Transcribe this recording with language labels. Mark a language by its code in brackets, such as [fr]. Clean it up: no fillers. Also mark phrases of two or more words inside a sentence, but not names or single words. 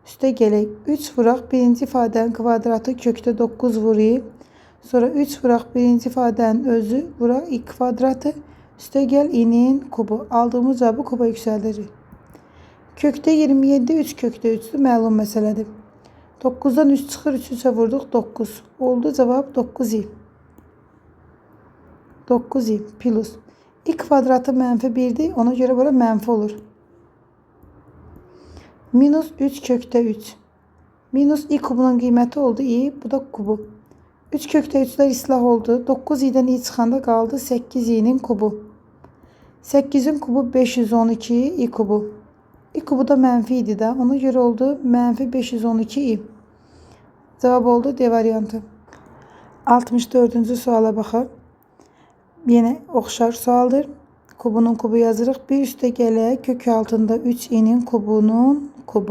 [az] Üste gelək 3 vuraq birinci ifadənin kvadratı kökdə 9 vurayım. Sonra 3 vuraq birinci ifadənin özü vuraq i kvadratı. Üste gel i'nin kubu. Aldığımız cevabı kuba yüksəldirik. Kökdə 27 3 kökdə 3'dür. Məlum məsələdir. 9'dan 3 çıxır. 3'e vurduq 9. Oldu cevap 9i. 9i plus. I kvadratı mənfi 1'dir. Ona göre bura mənfi olur. Minus 3 kökdə 3. Minus i kubunun qiyməti oldu i. Bu da kubu. 3 kökdə 3'lər islah oldu. 9 i'dən i çıxanda qaldı 8 i'nin kubu. 8'in kubu 512 i kubu. I kubu da mənfi idi də. Ona göre oldu mənfi 512 i. Cevap oldu D variantı. 64. suala baxaq. Yine oxşar sualdır. Kubunun kubu yazırıq. Bir üstə gələk kök altında 3 i'nin kubunun kubu.